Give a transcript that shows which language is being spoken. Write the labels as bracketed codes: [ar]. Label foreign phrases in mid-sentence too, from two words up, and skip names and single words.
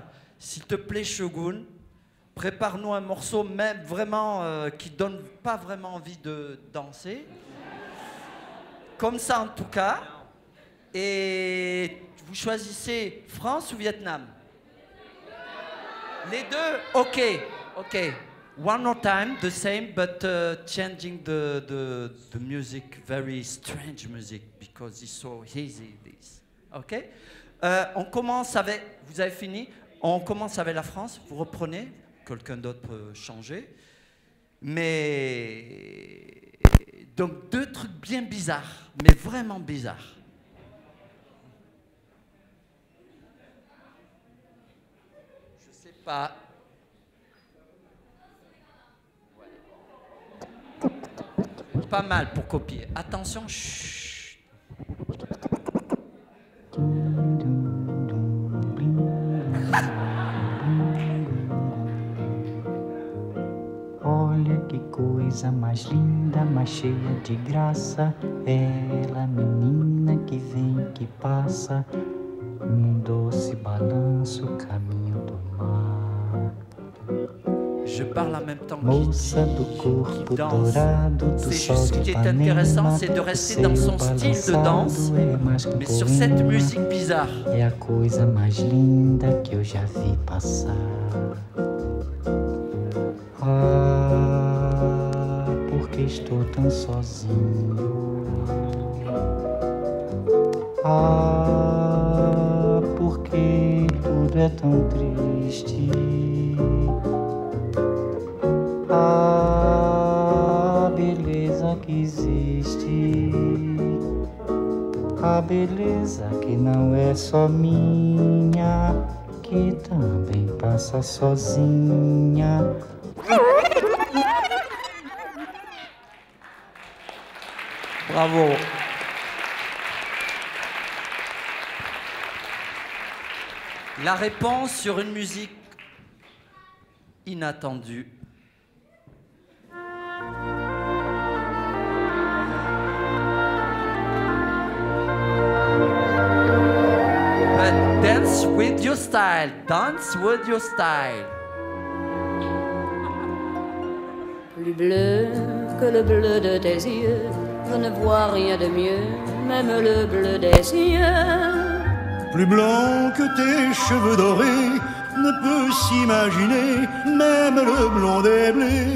[fr] S'il te plaît, Shogun, prépare-nous un morceau même vraiment qui donne pas vraiment envie de danser. Comme ça en tout cas. Et vous choisissez France ou Vietnam? Les deux? Ok, ok. [en] One more time, the same, but changing the music, very strange music, because it's so easy, this. Ok? [fr] On commence avec, vous avez fini? On commence avec la France, vous reprenez, quelqu'un d'autre peut changer. Mais, donc deux trucs bien bizarres, mais vraiment bizarres. Je sais pas. Pas mal pour copier. Attention, chut. [pt] Olha que coisa mais linda, mais cheia de graça. Ela, menina que vem, que passa, num doce balanço, caminho do mar. [fr] Je parle en même temps [pt] Moça do corpo dourado do [fr] C'est [pt] sol [fr] juste ce [pt] de [fr] qui est intéressant, [pt] Ipanema, [fr] c'est de rester dans son style de danse, mais sur cette musique bizarre. [pt] É a coisa mais linda que eu já vi passar. Ah, porque estou tão sozinho. Ah, porque tudo é tão triste. A beleza que existe, a beleza que não é só minha, que também passa sozinha. Bravo. [fr] La réponse sur une musique inattendue. [en] But dance with your style. Dance with your style. [fr] Plus bleu que le bleu de tes yeux, je ne vois rien de mieux, même le bleu des cieux. Plus blanc que tes cheveux dorés, ne peut s'imaginer, même le blond des blés.